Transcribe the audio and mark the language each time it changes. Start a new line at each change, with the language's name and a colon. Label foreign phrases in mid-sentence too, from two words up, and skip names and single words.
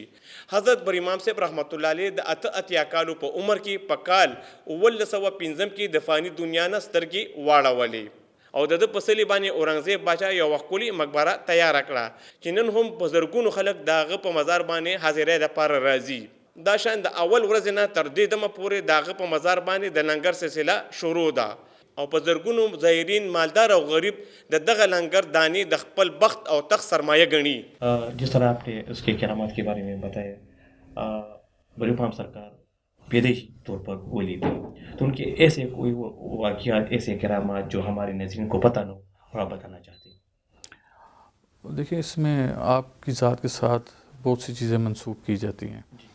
Pashto: حضرت بر امام صاحب رحمت الله علیه د اتیا کالو په عمر کې په کال 1905 کې د فانی دنیا نه سترګې واړولې او د ده په سلې باندې اورنګزیب باچا یو ښکلې مقبره تیاره کړه چې نن هم په زرګونو خلک د هغه په مزار باندې حاضرۍ دپاره راځي. دا شان د اول ورځې نه تر دې دمه پورې د هغه په مزار باندې د لنګر سلسله شروع ده او په زرګونو زائرین مالدار او غریب د دغه لنګر دانی د خپل بخت او تخت سرمایه گنی.
Urdu: جس طرح آپ نے اس کے کرامات کے بارے میں بتایا بر امام سرکار پیدائشی طور پر ولی تھے تو ان کے ایسے کوئی واقعات ایسے کرامات جو ہمارے ناظرین کو پتہ نہ ہو اور آپ بتانا چاہتے ہیں؟ دیکھیں اس میں آپ کی ذات کے ساتھ بہت سی چیزیں منسوب کی جاتی ہیں.